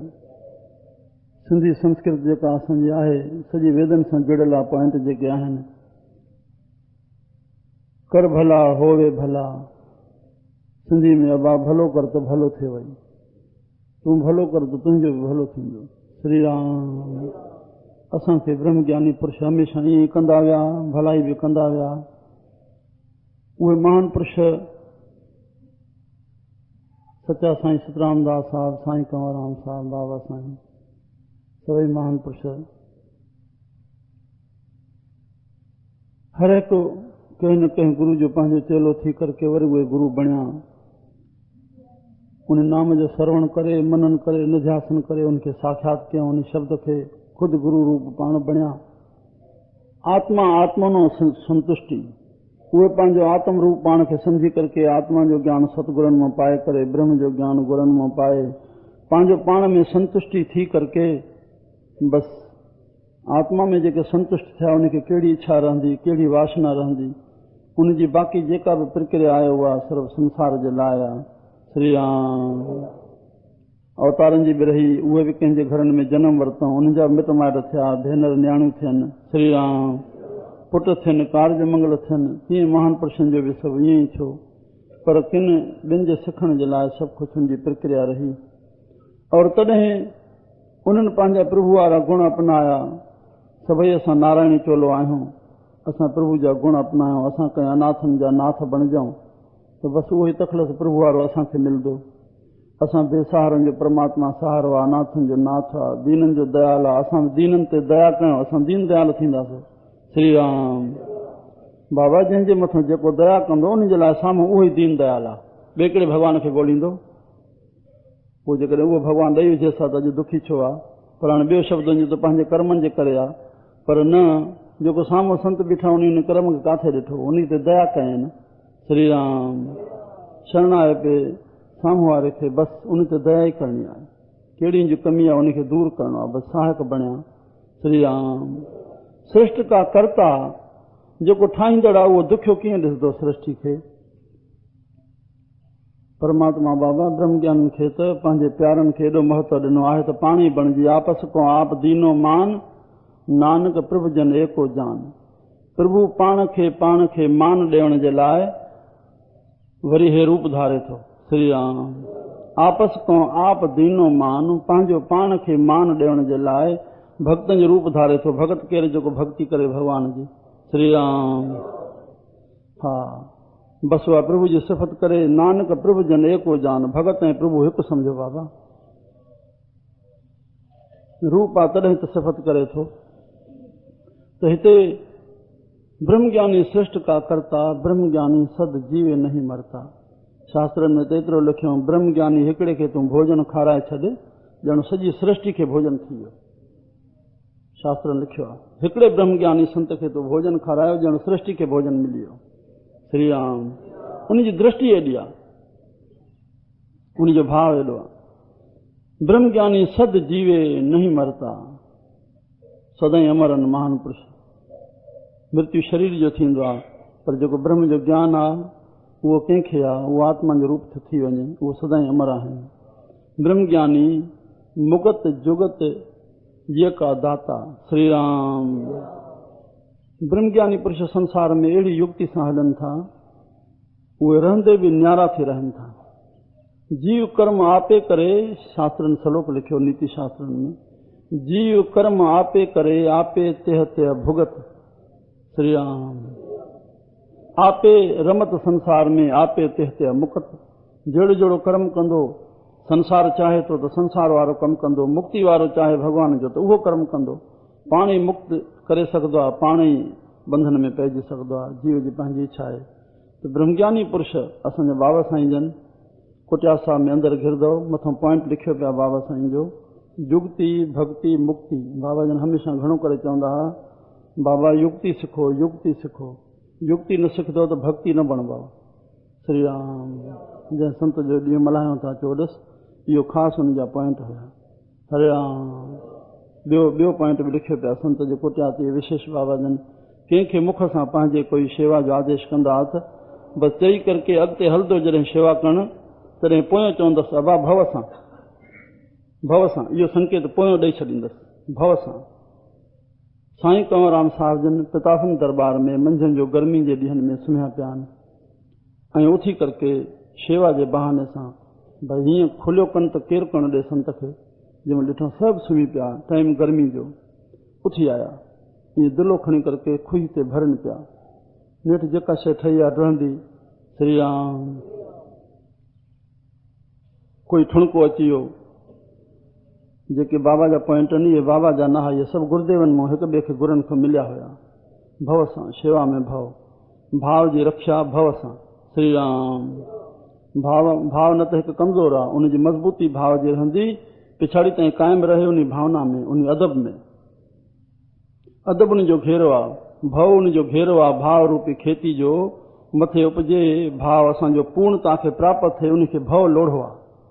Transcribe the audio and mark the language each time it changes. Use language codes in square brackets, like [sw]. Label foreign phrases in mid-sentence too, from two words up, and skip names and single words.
[sd] सिंधी संस्कृत जेका असांजी आहे सॼी वेदनि सां जुड़ियल आहे। पॉइंट जेके आहिनि, [hi] कर भला होवे भला। [sd] सिंधी में अबा भलो कर त भलो थिए वई, तूं भलो कर त तुंहिंजो बि भलो थींदो। श्री राम। असांखे ब्रह्म ज्ञानी पुरुष हमेशह ईअं ई कंदा विया, भलाई बि कंदा विया। उहे महान पुरुष सच्चा साईं सतराम दास साहिब, साईं कंवरराम साहिब, बाबा साईं, सभई महान पुरुष हर हिकु कंहिं न कंहिं गुरु जो पंहिंजो चेलो थी करके वरी उहे गुरु बणिया। उन नाम जो श्रवण करे, मनन करे, निध्यासन करे, उनखे साक्षात कयूं, उन शब्द खे खुदि गुरु रूप पाण बणिया। [sa] आत्मा आत्मनो संतुष्टि। [sd] उहे पंहिंजो आत्म रूप पाण खे सम्झी करके आत्मा जो ज्ञान सतगुरनि मां पाए करे, ब्रह्म जो ज्ञान गुरनि मां पाए, पंहिंजो पाण में संतुष्टि थी करके बसि आत्मा में जेके संतुष्ट थिया उनखे कहिड़ी इच्छा रहंदी, कहिड़ी वासना रहंदी, उनजी बाक़ी जेका बि प्रक्रिया आहे उहा सर्व संसार जे लाइ आहे। श्री राम। अवतारनि जी बि रही, उहे बि कंहिंजे घरनि में जनम वरितऊं, उन्हनि जा मिट माइट थिया, भेनर न्याणियूं थियनि। श्री राम। पुट थियनि, कार्य मंगल थियनि। तीअं महान पुरुषनि जो बि सभु ईअं ई थियो। पर किन ॿिनि जे सिखण जे लाइ सभु कुझु उनजी प्रक्रिया रही। और तॾहिं उन्हनि पंहिंजा प्रभु वारा गुण अपनाया। सभई असां नारायणी चोलो आहियूं, असां प्रभु जा गुण अपनायूं, असां कंहिं अनाथनि जा नाथ बणिजऊं त बसि उहो ई तखलस प्रभु वारो असांखे मिलंदो। असां बेसहारनि जो परमात्मा सहारो आहे, अनाथनि जो नाथ आहे, दीननि जो दयाल आहे। असां दीननि ते दया कयूं, असां दीन दयाल थींदासीं। श्री राम। बाबा जंहिंजे मथां जेको दया कंदो उन जे लाइ साम्हूं उहो ई दीन दयाल आहे। ॿिए कहिड़े भॻवान खे ॻोल्हींदो? पोइ जेकॾहिं उहो भॻवानु ॾेई विझे सां त अॼु दुखी छो आहे? पर हाणे ॿियो शब्द जो त पंहिंजे कर्मनि जे करे आहे। पर न, जेको साम्हूं संत बीठा उन कर्म खे काथे ॾिठो, उन ते दया कयनि। श्री राम। शरण आहे पे साम्हूं वारे खे बसि उन ते दया ई करणी आहे। कहिड़ी जी कमी आहे उनखे दूर करणो आहे, बसि सहायक बणिया। श्री राम। [hi] सृष्टि का कर्ता [sd] जेको ठाहींदड़ आहे उहो दुखियो कीअं ॾिसंदो सृष्टि खे? परमात्मा बाबा ब्रह्म ज्ञान खे त पंहिंजे प्यारनि खे एॾो महत्व ॾिनो आहे त पाणी बणिजी [hi] आपस को आप दीनो मान, नानक प्रभु जन एको जान। [sd] प्रभु पाण खे मान ॾियण जे लाइ वरी हे रूप धारे थो। [hi] श्री राम। आपस को आप दीनो मान, [sd] पंहिंजो पाण खे मान ॾियण जे लाइ भक्तनि जो रूप धारे थो। भगत केरु? जेको भक्ति करे भॻवान जी। श्री राम। हा, बसि उहा प्रभु जी सिफ़त करे। [hi] नानक प्रभु जन एको जान। [sd] भगत ऐं प्रभु हिकु सम्झो बाबा। रूप आहे तॾहिं त सिफ़त करे थो। त हिते [hi] ब्रह्म ज्ञानी सृष्टि का कर्ता, ब्रह्म ज्ञानी सद जीवे नहीं मरता। [sd] शास्त्रनि में त एतिरो लिखियो, ब्रह्म ज्ञानी हिकिड़े खे तूं भोजन खाराए छॾ, ॼण सॼी सृष्टि खे भोजन थी वियो। शास्त्र लिखियो आहे, हिकिड़े ब्रह्म ज्ञानी संत खे तूं भोजन खारायो, ॼण सृष्टि खे भोजन मिली वियो। श्री राम। उनजी दृष्टि एॾी आहे, उनजो भाव एॾो आहे। [hi] ब्रह्म ज्ञानी सद जीवे नहीं मरता। [sd] सदाईं अमर आहिनि महान पुरुष। मृत्यु शरीर जो थींदो आहे, पर जेको ब्रह्म जो ज्ञान आहे उहो कंहिंखे आहे, उहो आत्मा जो रूप थी वञे, उहो सदाईं अमर आहिनि। [hi] ब्रह्म ज्ञानी मुगत जुगत ये का दाता। [sd] श्री राम। ब्रह्मज्ञानी पुरुष संसार में अहिड़ी युक्ति सां हलनि था, उहे रहंदे बि न्यारा थी रहनि था। [hi] जीव कर्म आपे करे, [sd] शास्त्रनि श्लोक लिखियो नीति शास्त्रनि में, [hi] जीव कर्म आपे करे, आपे तेह तेह भुगत। [sd] श्री राम। [hi] आपे रमत संसार में, आपे तेह तेह मुकत। [sd] जहिड़ो जहिड़ो कर्म कंदो संसार चाहे तो संसार वारो कमु कंदो, मुक्ति वारो चाहे भॻवान जो त उहो कर्म कंदो। पाण ई मुक्त करे सघंदो आहे, पाण ई बंधन में पइजी सघंदो आहे, जीव जी पंहिंजी इच्छा आहे। त ब्रह्मज्ञानी पुरुष असांजा बाबा साईं जन कुटिया साहिब में अंदरि घिरदो, मथां पॉइंट लिखियो पिया बाबा साईं जो, युक्ति भक्ति मुक्ति। बाबा जन हमेशह घणो करे चवंदा हुआ, बाबा युक्ति सिखो, युक्ति सिखो, युक्ति न सिखंदो त भक्ति न बणबो। श्री राम। जंहिं संत जो ॾींहुं मल्हायूं था 14, इहो ख़ासि हुन जा पॉइंट हुया। हरे राम। ॿियो पॉइंट बि लिखियो पिया संत जे कुटिया ते विशेष। बाबा जन कंहिंखे मुख सां पंहिंजे कोई शेवा जो आदेश कंदा हुआ त बसि चई करके अॻिते हलंदो जॾहिं शेवा करणु, तॾहिं पोयां चवंदसि अबा भव सां, इहो संकेत पोयां ॾेई छॾींदसि, भव सां। साईं कंवरराम साहिब जन पितासन दरबार में मंझंदि जो गर्मी जे ॾींहंनि में सुम्हिया पिया आहिनि ऐं उथी करके शेवा जे बहाने सां भई हीअं खुलियो कनि त केरु करणु ॾे संत खे। जंहिंमें ॾिठो सभु सुम्ही पिया, टाइम गर्मी जो। उथी आया, ईअं दिलो खणी करके खुही ते भरनि पिया। नेठि जेका शइ ठही आहे रहंदी। श्री राम। कोई ठुणको अची वियो, जेके बाबा जा पॉइंट आहिनि इहे बाबा जा न हुआ, इहे सभु गुरुदेवनि मां हिक ॿिए खे गुरुनि खां मिलिया हुया। भव सां, शेवा में भाव जी रक्षा भव सां। श्री राम। भाव न त हिकु कमज़ोर आहे, उनजी मज़बूती भाव जी रहंदी, पिछाड़ी ताईं क़ाइमु रहे उन भावना में, उन अदब में। अदब उन जो घेरो आहे, भव उन जो घेरो आहे। भाव रूपी खेती जो मथे उपजे भाव असांजो पूर्णता खे प्राप्त थिए, उनखे भव लोढ़ो आहे।